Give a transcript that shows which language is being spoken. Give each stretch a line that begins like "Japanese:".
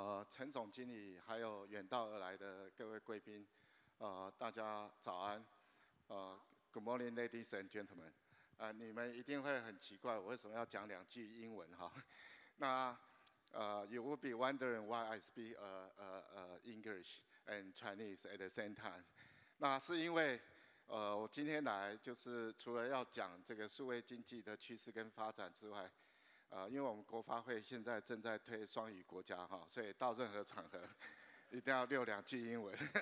Chinese: 陈总经理，还有远道而来的各位贵宾，大家早安。
English: Good morning, ladies and gentlemen。
Chinese: 你们一定会很奇怪，我为什么要讲2句英文哈？
English: 那you will be wondering why I speak English and Chinese at the same time。
Chinese: 那是因为我今天来就是除了要讲这个数位经济的趋势跟发展之外。因为我们国发会现在正在推双语国家哈，所以到任何场合一定要溜2句英文。